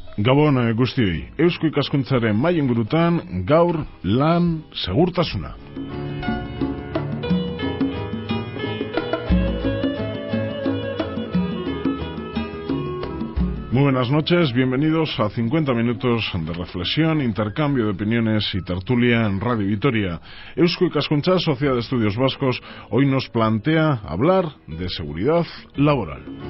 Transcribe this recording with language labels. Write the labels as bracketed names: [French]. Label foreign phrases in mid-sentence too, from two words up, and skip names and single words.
[Basque] Gabon guztioi, Eusko Ikaskuntzaren mahai ingurutan gaur lan segurtasuna. [Spanish] Muy buenas noches, bienvenidos a 50 minutos de reflexión, intercambio de opiniones y tertulia en Radio Vitoria. Eusko Ikaskuntza, Sociedad de Estudios Vascos, hoy nos plantea hablar de seguridad laboral.